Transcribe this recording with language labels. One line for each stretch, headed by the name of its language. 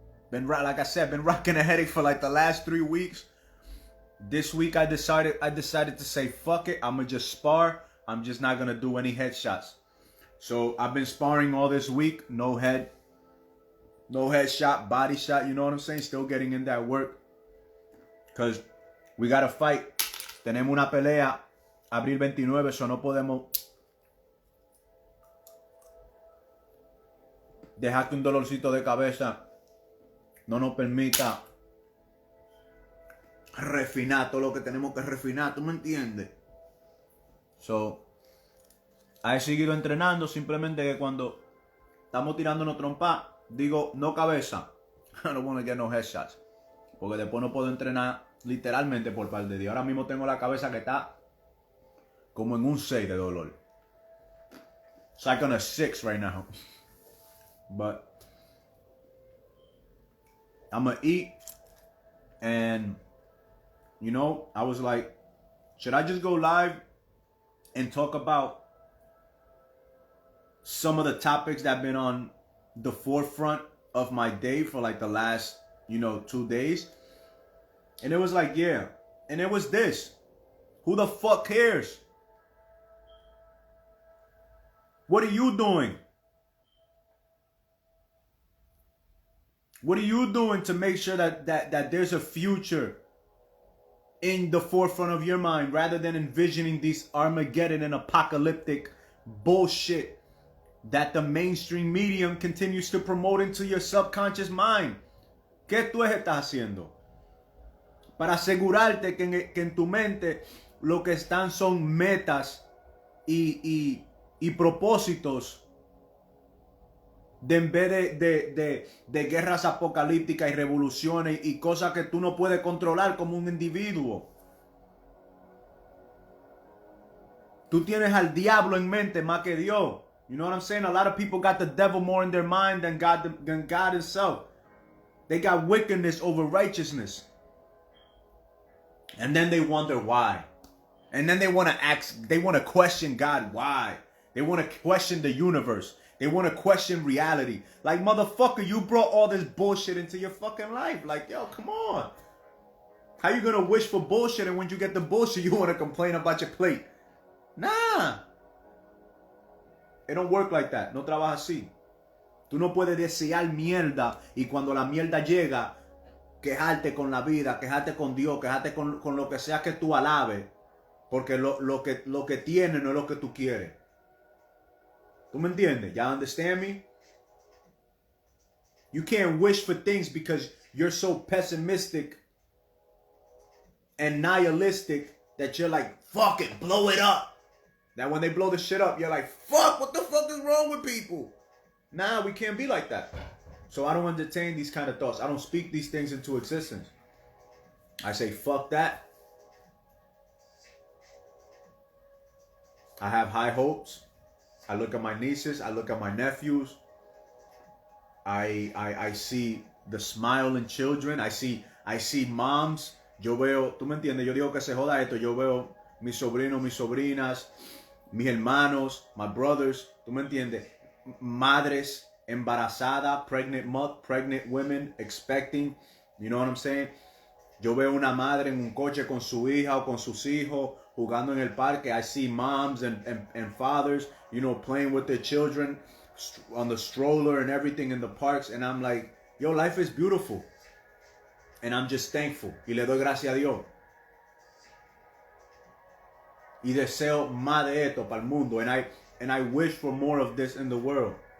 English: Like I said, been rocking a headache for like the last 3 weeks. This week I decided to say fuck it. I'ma just spar. I'm just not gonna do any headshots. So I've been sparring all this week. No headshot, body shot. You know what I'm saying? Still getting in that work. Cause we gotta fight.
Spanish: Tenemos una pelea abril 29,
English: so
Spanish: no podemos dejar que un dolorcito de cabeza no nos permita refinar todo lo que tenemos que refinar. ¿Tú me entiendes?
English: So,
Spanish: he seguido entrenando, simplemente que cuando estamos tirándonos trompa, digo no cabeza.
English: I don't want to get no headshots.
Spanish: Porque después no puedo entrenar literalmente por par de días. Ahora mismo tengo la cabeza que está como en un 6 de dolor.
English: It's like on a 6 right now. But I'm gonna eat, and you know, I was like, should I just go live and talk about some of the topics that have been on the forefront of my day for like the last, 2 days? And it was like, yeah. And it was this. Who the fuck cares? What are you doing? What are you doing to make sure that there's a future in the forefront of your mind, rather than envisioning these Armageddon and apocalyptic bullshit that the mainstream medium continues to promote into your subconscious mind?
Spanish: ¿Qué tú estás haciendo para asegurarte que en tu mente lo que están son metas y propósitos, de en vez de guerras apocalípticas y revoluciones y cosas que tú no puedes controlar como un individuo? Tú tienes al diablo en mente más que Dios.
English: You know what I'm saying? A lot of people got the devil more in their mind than God himself. They got wickedness over righteousness. And then they wonder why. And then they want to question God why. They want to question the universe. They want to question reality. Like, motherfucker, you brought all this bullshit into your fucking life. Like, yo, come on. How you going to wish for bullshit, and when you get the bullshit, you want to complain about your plate? Nah. It don't work like that.
Spanish: No trabaja así. Tú no puedes desear mierda y cuando la mierda llega, quejarte con la vida, quejarte con Dios, quejarte con lo que sea que tú alabes. Porque lo que tienes no es lo que tú quieres. ¿Tú me entiendes?
English: Y'all understand me? You can't wish for things because you're so pessimistic and nihilistic that you're like, fuck it, blow it up. That when they blow the shit up, you're like, fuck, what the fuck is wrong with people? Nah, we can't be like that. So I don't entertain these kind of thoughts. I don't speak these things into existence. I say, fuck that. I have high hopes. I look at my nieces. I look at my nephews. I see the smile in children. I see moms.
Spanish: Yo veo, tú me entiendes, yo digo que se joda esto. Yo veo mis sobrinos, mis sobrinas, mis hermanos,
English: my brothers.
Spanish: Tú me entiendes. Madres embarazadas,
English: pregnant women expecting. You know what I'm saying?
Spanish: Yo veo una madre en un coche con su hija o con sus hijos jugando en el parque.
English: I see moms and fathers, playing with their children on the stroller and everything in the parks. And I'm like, yo, life is beautiful. And I'm just thankful.
Spanish: Y le doy gracias a Dios. Y deseo más de esto para el mundo.
English: And I wish for more of this in the world.